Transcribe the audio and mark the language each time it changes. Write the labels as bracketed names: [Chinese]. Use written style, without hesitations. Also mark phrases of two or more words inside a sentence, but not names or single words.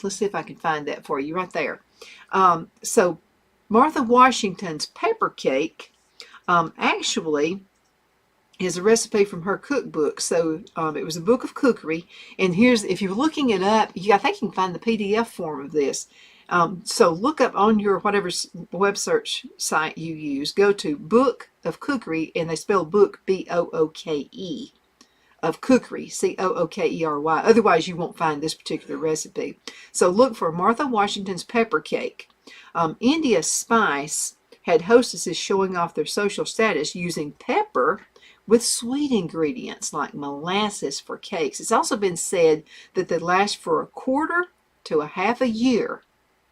[English] Let's see if I can find that for you right there. So Martha Washington's pepper cake actually is a recipe from her cookbook. So it was a book of cookery, and here's, if you're looking it up, I think you can find the PDF form of this. So look up on your whatever web search site you use, go to Book of Cookery, and they spell book B-O-O-K-E, of cookery, C-O-O-K-E-R-Y. Otherwise you won't find this particular recipe. So look for Martha Washington's pepper cake. India Spice had hostesses showing off their social status using pepper with sweet ingredients like molasses for cakes. It's also been said that they last for a quarter to a half a year.